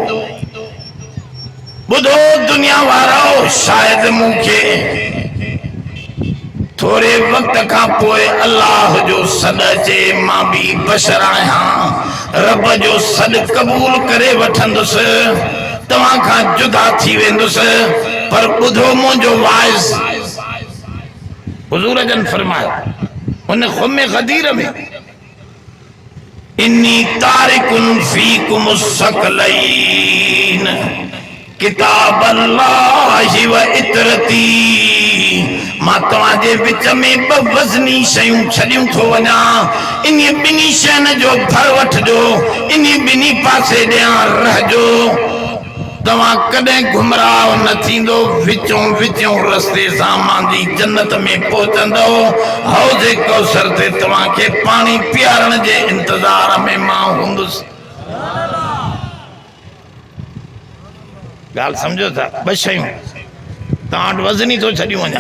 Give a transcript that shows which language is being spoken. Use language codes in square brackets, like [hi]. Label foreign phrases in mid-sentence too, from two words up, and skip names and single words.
[sd] ॿुधो दुनिया वारो, शायदि मूंखे थोड़े वक्त खां पोइ अल्लाह जो सॾ अचे, मां बि बशर आहियां, रब जो सॾ क़बूल करे वठंदुसि, तव्हां खां जुदा थी वेंदुसि। पर ॿुधो मुंहिंजो वाइस, हुजूर जन फरमायो उन खुमे गदीर में, [ar] إني تارك فيكم الثقلين كتاب الله وعترتي, [sd] मां तव्हांजे विच में ॿ वज़नी शयूं छॾियूं थो वञा। इन ॿिन्ही शयुनि जो भर वठिजो, इन ॿिन्ही पासे ॾियां रहजो, तव्हां कॾहिं गुमराह न थींदो। विचों विचों रस्ते सां मुंहिंजी जन्नत में पहुचंदो। हौज़े कौसर ते तव्हांखे पाणी पीआरण जे इंतज़ार में मां हूंदुसि। ॻाल्हि सम्झो था? ॿ शयूं तव्हां वटि वज़नी थो छॾियूं वञा।